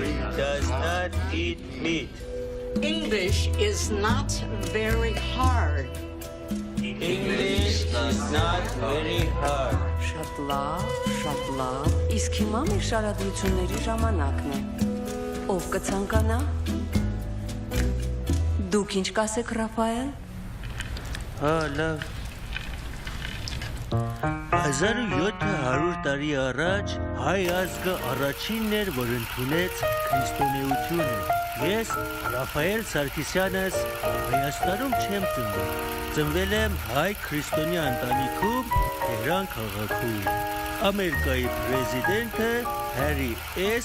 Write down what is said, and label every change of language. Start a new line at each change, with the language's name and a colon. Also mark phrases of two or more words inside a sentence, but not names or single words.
English: does not eat meat. English is not very hard. English is not very hard.
Armenian: Շատ լավ, իսկ հիմա մեր շարադրությունների ժամանակն է։ Ով կցանկանա։ Դուք ինչ կասեք, Ռաֆայել։ Հա, լավ։ 1700 տարի առաջ հայ ազգը առաջինն էր, որ ընդունեց քրիստոնեությունը։ Ես Ռաֆայել Սարգսյանս Հայաստանում չեմ ծնվել։ Ծնվել եմ հայ քրիստոնյա ընտանիքում Թեհրան քաղաքում։ Ամերիկայի պրեզիդենտը Հարի S.